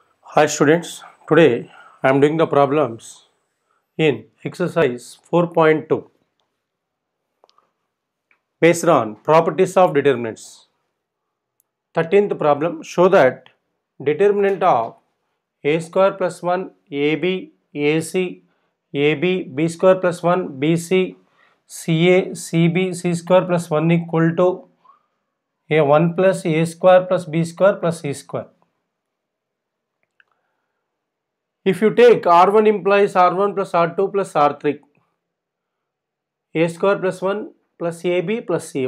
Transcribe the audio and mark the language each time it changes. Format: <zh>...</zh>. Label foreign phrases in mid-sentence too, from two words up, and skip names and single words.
<en>Hi students, today I am doing the problems in exercise 4.2 based on properties of determinants. 13th problem, show that determinant of a square plus 1 ab ac ab b square plus 1 bc ca cb c square plus 1 equal to a 1 plus a square plus b square plus c square. If you take R1 implies R1 plus R2 plus R3, a square plus 1 plus ab plus c.</en>